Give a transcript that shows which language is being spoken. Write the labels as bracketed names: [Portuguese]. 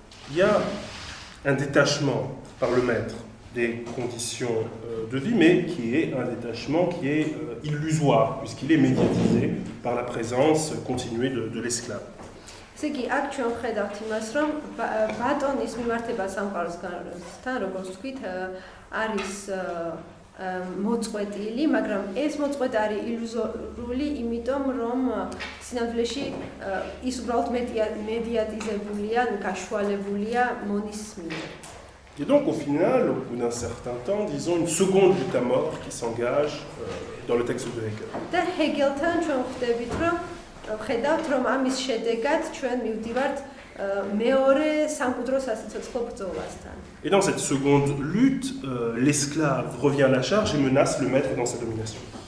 [French] Il y a un détachement par le maître des conditions de vie, mais qui est un détachement qui est illusoire, puisqu'il est médiatisé par la présence continuée de l'esclave. [Georgian] ესე იგი, აქ ჩვენ ვხედავთ იმას, რომ ბატონის მიმართება სამყაროსთან, როგორც ვთქვით, არის მოწყვეტილი, მაგრამ ეს მოწყვეტა არის ილუზორული, იმიტომ რომ სინამდვილეში ის უბრალოდ მედიატიზებულია, გაშვალებულია მონის მიერ. [French] Et donc au final, au bout d'un certain temps, disons une seconde lutte à mort qui s'engage dans le texte de Hegel. [Georgian] და ჰეგელთან ჩვენ ხვდებით, რომ ხედავთ, რომ ამის შედეგად ჩვენ მივდივართ მეორე სამკვიდრო სასიცოცხლო ბრძოლასთან. [French] Et dans cette seconde lutte, l'esclave revient à la charge et menace le maître dans sa domination.